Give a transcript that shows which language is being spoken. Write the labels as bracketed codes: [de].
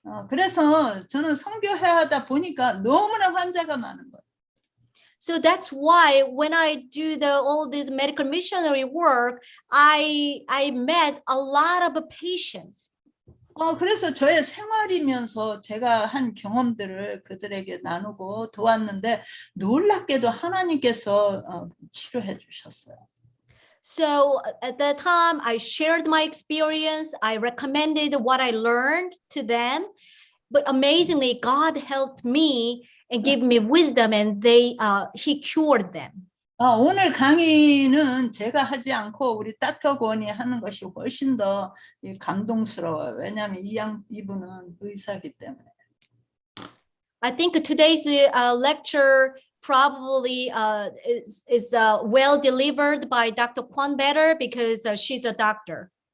[ko] 그래서 저는 선교해야 하다 보니까 너무나 환자가 많은 거예요. [en] So that's why when I do all this medical missionary work, I met a lot of patients. [ko] 그래서 저의 생활이면서 제가 한 경험들을 그들에게 나누고 도왔는데 놀랍게도 하나님께서 치료해 주셨어요. [en] So at that time, I shared my experience. I recommended what I learned to them. But amazingly, God helped me and gave me wisdom, and He cured them. [ko] 오늘 강의는 제가 하지 않고 우리 닥터 권이 하는 것이 훨씬 더 감동스러워요. 왜냐하면 이분은 의사이기 때문에. [en] I think today's lecture probably is well delivered by Dr. Kwon better because she's a doctor.